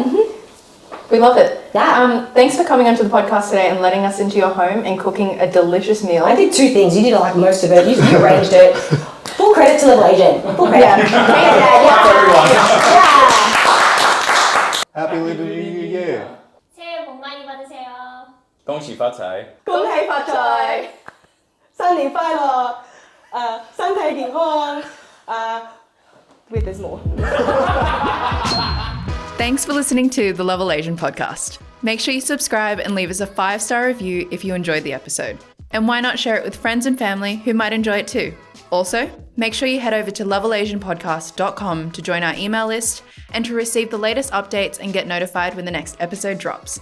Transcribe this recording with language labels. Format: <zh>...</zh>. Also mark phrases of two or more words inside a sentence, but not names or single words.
<en>We love it. Yeah. Thanks for coming onto the podcast today and letting us into your home and cooking a delicious meal. I did two things. You did like most of it. You arranged it. Full credit to Level Agent. Full credit. Yeah. Happy Lunar New Year.</en> <ko>새해 복 많이 받으세요.</ko> <zh>恭喜发财. 恭喜發財，新年快樂，身體健康，</zh> <en>wait, there's more. Thanks for listening to the Level Asian podcast. Make sure you subscribe and leave us a 5-star review if you enjoyed the episode. And why not share it with friends and family who might enjoy it too? Also, make sure you head over to levelasianpodcast.com to join our email list and to receive the latest updates and get notified when the next episode drops.</en>